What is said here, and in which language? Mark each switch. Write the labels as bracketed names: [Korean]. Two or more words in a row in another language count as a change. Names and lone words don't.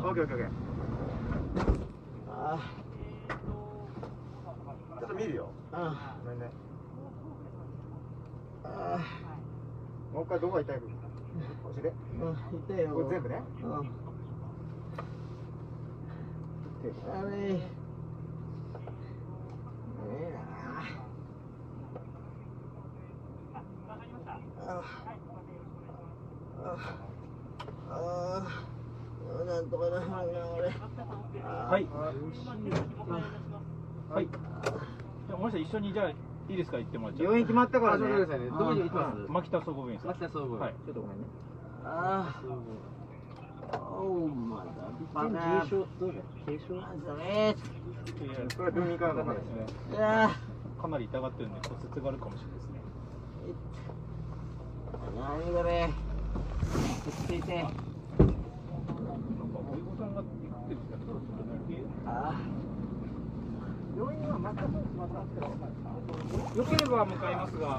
[Japanese] オッケー。ちょっと見るよ。ごめんね。もう一回どこが痛いか教えて。痛いよ。これ全部ね。 [Filipino] Aray. Nanto ka na, [Japanese] 俺。はいはいじゃあもし一緒にじゃあいいですか行ってもらっちゃう病院決まったからね。どこに行きます？牧田総合病院さん牧田総合。はいちょっとごめんね。 [English] Oh my god. [Japanese] 重症どうだ？軽症？これは病院からの話ですねいやかなり痛がってるんで骨折があるかもしれないですね何これ。落ち着いて。なんかおいごさんが言ってるんですけどちょっとね病院はまたそう決まったんですけどよければ向かいますが